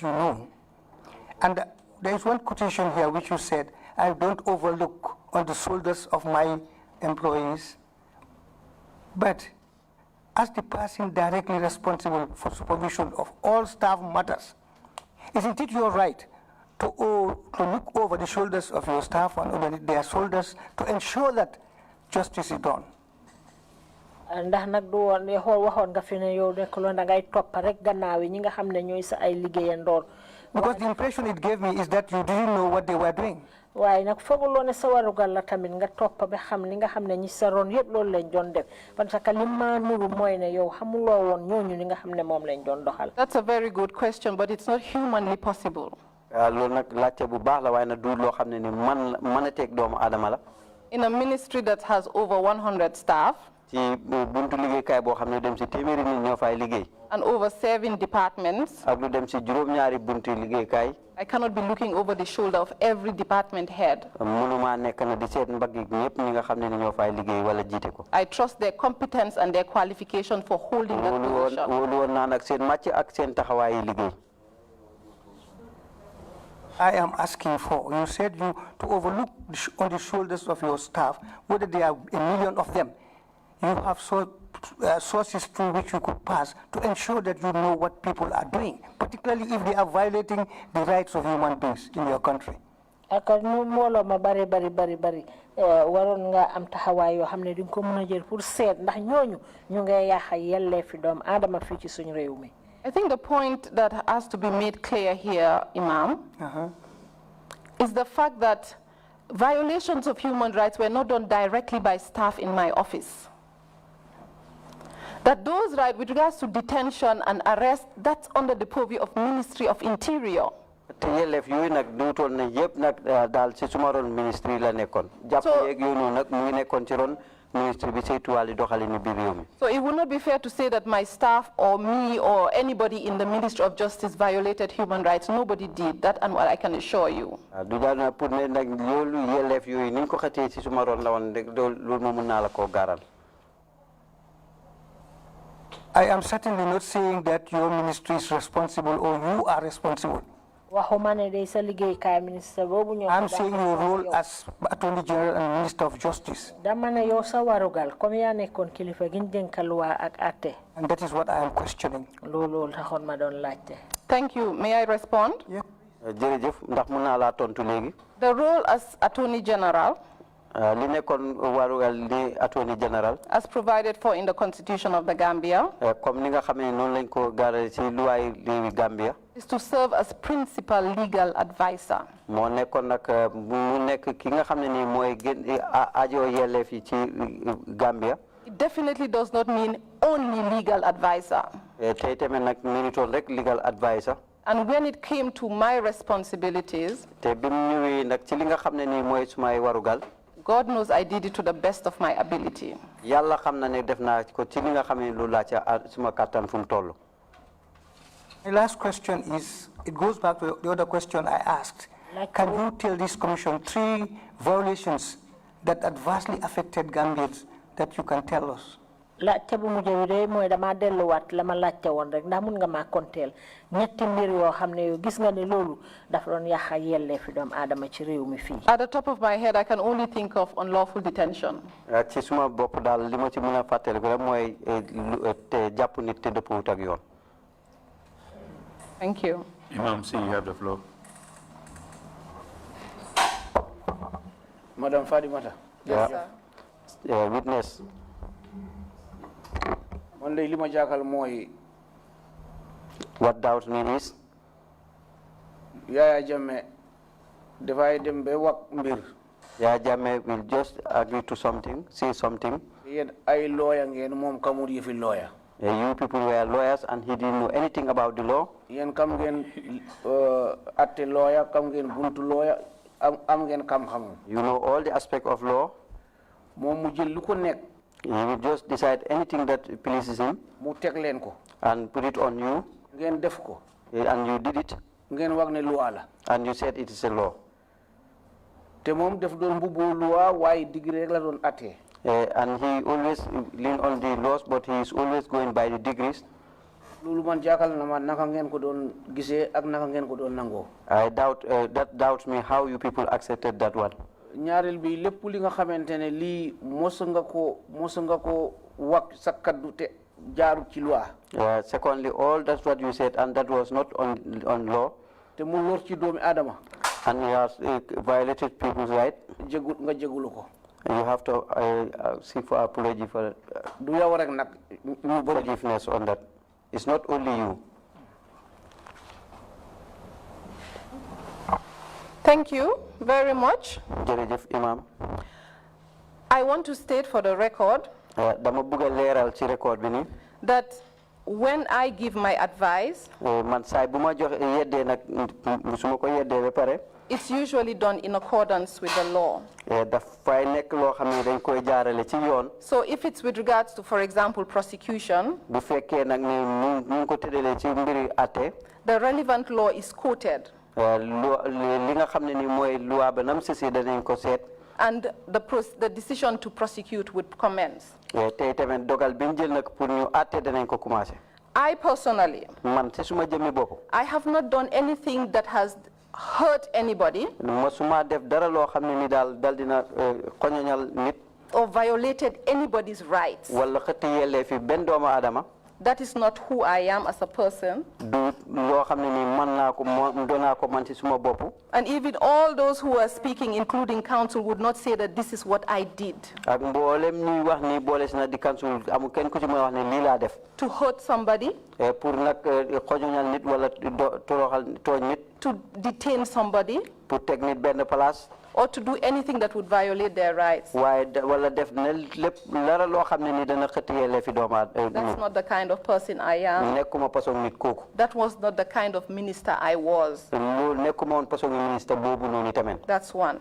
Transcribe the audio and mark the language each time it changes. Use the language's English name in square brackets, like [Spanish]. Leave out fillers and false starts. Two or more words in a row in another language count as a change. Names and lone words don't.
[English] you know, and there is one quotation here which you said, I don't overlook on the shoulders of my employees, but as the person directly responsible for supervision of all staff matters, isn't it your right to look over the shoulders of your staff and over their shoulders to ensure that justice is done? [Wolof] ndax nag du woon xool waxoon nga fi ne yow nekkuloon da ngay topp rek gannaaw yi ñi nga xam ne ñooy sa ay liggéeyandoor. [English] Because the impression it gave me is that you didn't know what they were doing. [Wolof] waaye nag fooguloo ne sa warugal la tamit nga topp ba xam li nga xam ne ñi sa ron yëpp loolu lañ doon def [French] parce que [Wolof] li ma nuru mooy ne yow xamuloo woon ñooñu li nga xam ne moom lañ doon doxal. [English] That's a very good question, but it's not humanly possible. [Wolof] loolu nag laajte bu baax la waaye nag du loo xam ne ni mën a teg doomu aadama la. [English] In a ministry that has over 100 staff, [Wolof] ci buntu liggéeykaay boo xam ne dem ci téeméeri nit ñoo fay liggéey. [English] and over 7 departments, [Wolof] ak lu dem ci juróom-ñaari buntu liggéeykaay. [English] I cannot be looking over the shoulder of every department head. [Wolof] mënuma nekk na di seet mbagg ñëpp ñi nga xam ne ñoo fay liggéey wala jiite ko. [English] I trust their competence and their qualification for holding that position. [Wolof] wóolu woon naa nag seen màcc ak seen taxawaayi liggéey. [English] I am asking for, you said you to overlook on the shoulders of your staff, whether there are a million of them, you have sources through which you could pass to ensure that you know what people are doing, particularly if they are violating the rights of human beings in your country. [Wolof] Aka nu molo ma bari waron nga am taxawaay yoo xam ne di nga ko mën a jël pour seet ndax ñooñu ñu ngay yàq yelleefi doomu aadama fii ci suñu réew mi. [English] I think the point that has to be made clear here, Imam, is the fact that violations of human rights were not done directly by staff in my office. That those rights with regards to detention and arrest, that's under the purview of Ministry of Interior. [Wolof] te yelleef yooyu nag duutoon na yëpp nag daal ci suma ron ministry la nekkoon. jàpp yeeg yooyu nag mu ngi nekkoon ci ron ministry bi saytu wàllu doxalin biir réew mi. [English] So it would not be fair to say that my staff or me or anybody in the Ministry of Justice violated human rights. Nobody did that, and I can assure you. [Wolof] du daal na pour ne nag loolu yelleef yooyu ni ñu ko xatee ci suma ron la woon rek loolu moom mën naa la koo gaaral. [English] I am certainly not saying that your ministry is responsible or you are responsible. I'm saying your role as Attorney General and Minister of Justice. And that is what I am questioning. Thank you. May I respond? Yeah. [Wolof] jërëjëf ndax mën naa laa tontu léegi. [English] The role as Attorney General, [Wolof] li nekkoon warugal li [English] Attorney General, as provided for in the Constitution of the Gambia, [Wolof] comme ni nga xam ne noonu lañ ko gaarale ci luwaay réewi Gambia, [English] is to serve as principal legal advisor. [Wolof] moo nekkoon nag mu nekk ki nga xam ne nii mooy gën ajo yelleef yi ci Gambia. [English] It definitely does not mean only legal advisor. [Wolof] tey tamit nag minutoon rek [English] legal advisor. And when it came to my responsibilities, [Wolof] te bi mu ñëwee nag ci li nga xam ne nii mooy sumay warugal, [English] God knows I did it to the best of my ability. [Wolof] yàlla xam na ne def naa ko ci li nga xam ne loolu laa ca suma kàttan fu mu toll. [English] My last question is, it goes back to the other question I asked. Can you tell this commission 3 violations that adversely affected Gambians that you can tell us? [Wolof] laajte bu mujj bi de mooy dama delluwaat la ma laajte woon rek ndax mun nga maa konteel ñetti mbir yoo xam ne yow gis nga ne loolu dafa doon yàq yelleefi doomu aadama ci réew mi fii. [English] At the top of my head, I can only think of unlawful detention. [Wolof] ci suma bopp daal li ma ci mën a fàttali ko rek mooy te jàpp nit te dëppwut ak yoon. [English] Thank you. Imam C, you have the floor. Madam Fadimata. Yes, sir. Witness. What doubts me is [Wolof] Yaya Jammeh dafay dem ba wax mbir. [English] Yaya Jammeh will just agree to something, say something. [Wolof] Yéen ay lawyer ngeen moom kamul yëfi lawyer. [English] You people were lawyers and he didn't know anything about the law. [Wolof] Yéen kam ngeen atte lawyer, kam ngeen buntu lawyer, am ngeen xam-xam. [English] You know all the aspect of law. [Wolof] Moom mu jël lu ko nekk. [English] He will just decide anything that pleases him [Wolof] mu teg leen ko. [English] and put it on you. [Wolof] Ngeen def ko. [English] And you did it. [Wolof] Ngeen wax ne loi la. [English] And you said it is a law. [Wolof] Te moom def doon mbubboo loi waaye degré rek la doon atte. [English] And he always lean on the laws, but he is always going by the degrees. [Wolof] Loolu man jaakal na ma naka ngeen ko doon gisee ak naka ngeen ko doon nangoo. [English] I doubt that doubts me how you people accepted that one. [Wolof] Ñaareel bi lépp li nga xamante ne lii mos nga ko wax sa kaddu te jaaru ci loi. [English] Secondly, all that's what you said, and that was not on law. [Wolof] Te mu lor ci doomi Adama. [English] And he has violated people's right. [Wolof] Nga jégulu ko. [English] You have to seek for apology for [Wolof] du yow rek nag [English] forgiveness on that. It's not only you. Thank you very much. [Wolof] Jërëjëf Imam. [English] I want to state for the record [Wolof] dama bëgg a leeral ci record bi nii. [English] that when I give my advice, [Wolof] man saay bu ma joxe yeddee nag su ma ko yeddee ba pare. [English] It's usually done in accordance with the law. [Wolof] Dafay nekk loo xam ne dañ koy jaarale ci yoon. [English] So if it's with regards to, for example, prosecution, [Wolof] bu fekkee nag ne ñu ko tëralee ci mbiri àtte. [English] The relevant law is quoted. [Wolof] Li nga xam ne ni mooy loi ba nam sisi danañ ko seet. [English] And the decision to prosecute would commence. [Wolof] Tey tamit dogal bi ñu jël nag pour ñu àtte danañ ko commencé. [English] I personally, [Wolof] man ci suma jëmmi bopp. [English] I have not done anything that has hurt anybody. [Wolof] Mosuma def dara loo xam ne ni daal dina xoñoñal nit. [English] Or violated anybody's rights. [Wolof] Wala xëtt yelleefi benn doomu aadama. [English] That is not who I am as a person. [Wolof] Du loo xam ne ni man naa ko doonaa ko man ci suma bopp. [English] And even all those who are speaking, including counsel, would not say that this is what I did. [Wolof] Ak mboolem ñuy wax ni boole si na di counsel amul kenn ku ci may wax ne lii laa def. [English] To hurt somebody. [Wolof] Pour nag xoñoñal nit wala toroxal tooñ nit. [English] To detain somebody. [Wolof] Pour teg nit benn place. [English] or to do anything that would violate their rights. That's not the kind of person I am. That was not the kind of minister I was. That's one.